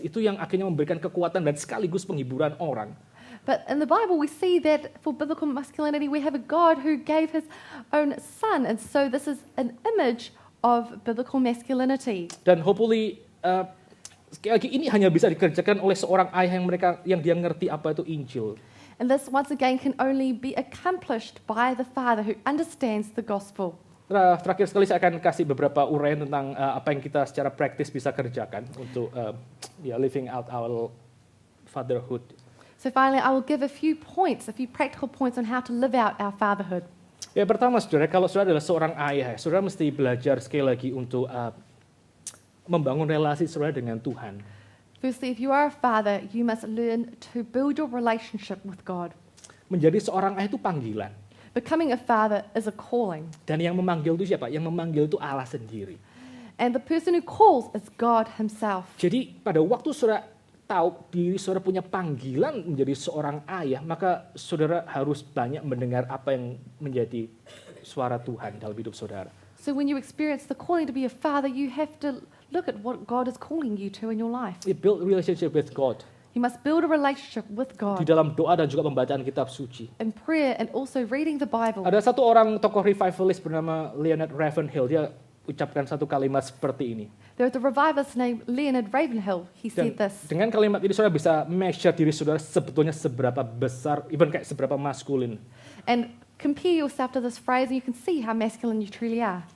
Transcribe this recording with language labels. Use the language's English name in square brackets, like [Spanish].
[Indonesian] Itu yang akhirnya memberikan kekuatan dan sekaligus penghiburan orang. [English] But in the Bible, we see that for biblical masculinity, we have a God who gave his own son. And so this is an image of biblical masculinity. [Indonesian] Dan hopefully, sekali lagi ini hanya bisa dikerjakan oleh seorang ayah yang dia ngerti apa itu Injil. [English] And this, once again, can only be accomplished by the father who understands the gospel. [Indonesian] Terakhir sekali saya akan kasih beberapa uraian tentang apa yang kita secara praktis bisa kerjakan untuk [English] living out our fatherhood. So finally, I will give a few practical points on how to live out our fatherhood. [Indonesian] Ya pertama, saudara, kalau saudara adalah seorang ayah, saudara mesti belajar sekali lagi untuk membangun relasi saudara dengan Tuhan. [English] Firstly, if you are a father, you must learn to build your relationship with God. [Indonesian] Menjadi seorang ayah itu panggilan. [English] Becoming a father is a calling. [Indonesian] Dan yang memanggil itu siapa? Yang memanggil itu Allah sendiri. [English] And the person who calls is God himself. [Indonesian] Jadi pada waktu saudara tahu diri saudara punya panggilan menjadi seorang ayah, maka saudara harus banyak mendengar apa yang menjadi suara Tuhan dalam hidup saudara. [English] So when you experience the calling to be a father, you have to look at what God is calling you to in your life. You build relationship with God. You must build a relationship with [Indonesian] Di [English] God [Indonesian] dalam doa dan juga pembacaan kitab suci. [English] in prayer and also reading the Bible. [Indonesian] Ada satu orang tokoh revivalist bernama Leonard Ravenhill, dia ucapkan satu kalimat seperti ini. [English] There was a revivalist named Leonard Ravenhill. He [Indonesian] Dan [English] said this. [Indonesian] dengan kalimat ini saudara bisa measure diri saudara sebetulnya seberapa besar, even kayak seberapa maskulin. [English] And compare yourself to this phrase and you can see how masculine you truly are.